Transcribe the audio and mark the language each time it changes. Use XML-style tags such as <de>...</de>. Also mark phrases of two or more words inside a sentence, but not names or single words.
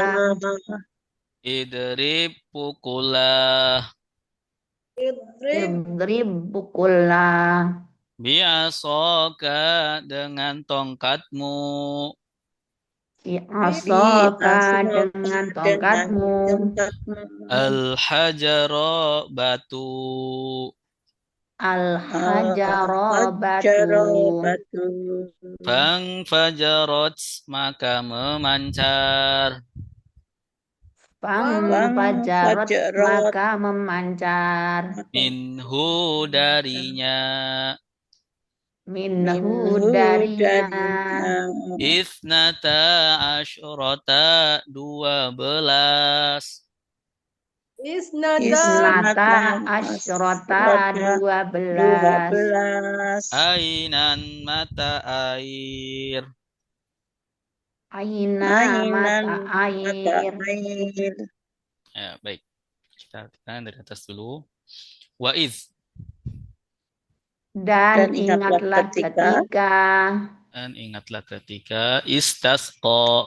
<id>Idrib pukullah. Idrib pukullah. Bi'asaka dengan tongkatmu. Bi'asaka dengan tongkatmu. Al-hajara batu. Al-hajara batu. Fangfajarat maka memancar. Fangfajarat maka memancar. Minhu darinya. Minhu darinya.</id> <ar>اثنتا عشرة 12. اثنتا عشرة 12.</ar> <id>Ainan mata air. Aina mata air. Ya, baik. Kita lihat dari atas dulu.</id> <ar>وإذ.</ar> <id>Dan ingatlah ketika. Dan ingatlah ketika istasqa.</id>